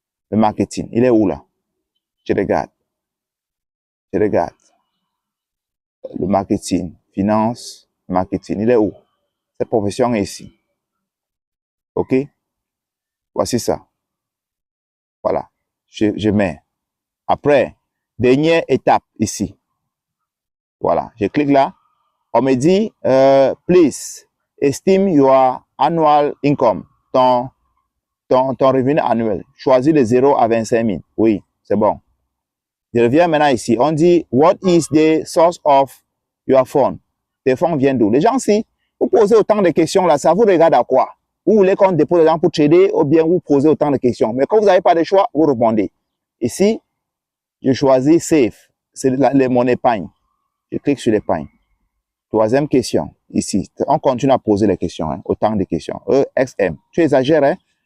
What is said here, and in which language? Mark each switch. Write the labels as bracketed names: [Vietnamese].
[French] Le marketing. Il est où là? Je regarde. Je regarde. Le marketing. Finance. Marketing. Il est où? Cette profession est ici. OK? Voici ça. Voilà. Je mets. Après, dernière étape ici. Voilà. Je clique là. On me dit, [English] please, estime your annual income. [French] Ton revenu annuel. Choisis de 0 à 25 000. Oui, c'est bon. Je reviens maintenant ici. On dit, [English] what is the source of your fund? [French] Tes fonds viennent d'où? Les gens, si vous posez autant de questions là, ça vous regarde à quoi? Vous voulez qu'on dépose les gens pour trader ou bien vous posez autant de questions. Mais quand vous n'avez pas de choix, vous répondez. Ici, je choisis safe. C'est mon épargne. Je clique sur l'épargne. Troisième question, ici. On continue à poser les questions, hein, autant de questions. EXM. Tu exagères, hein?